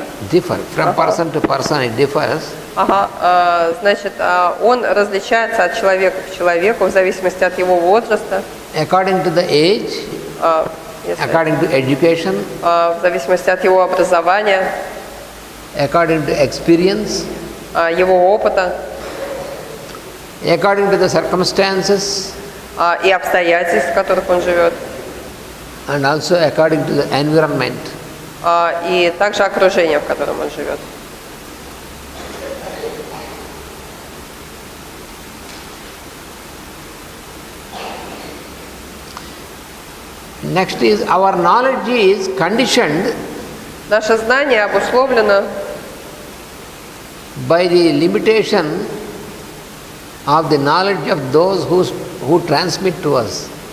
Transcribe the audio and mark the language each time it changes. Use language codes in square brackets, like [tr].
[en] Differ from person to person, it differs. [ru] Значит, он различается от человека к человеку в зависимости от его возраста. [en] According to the age, according to education, [ru] в зависимости от его образования, [en] according to experience, [ru] его опыта, [en] according to the circumstances, [ru] и обстоятельств, в которых он живет, [en] and also according to the environment. [ru] И также окружение, в котором он живет. [en] Next is our knowledge is conditioned [ru] Наше знание обусловлено [en] by the limitation of the knowledge of those who transmit to us.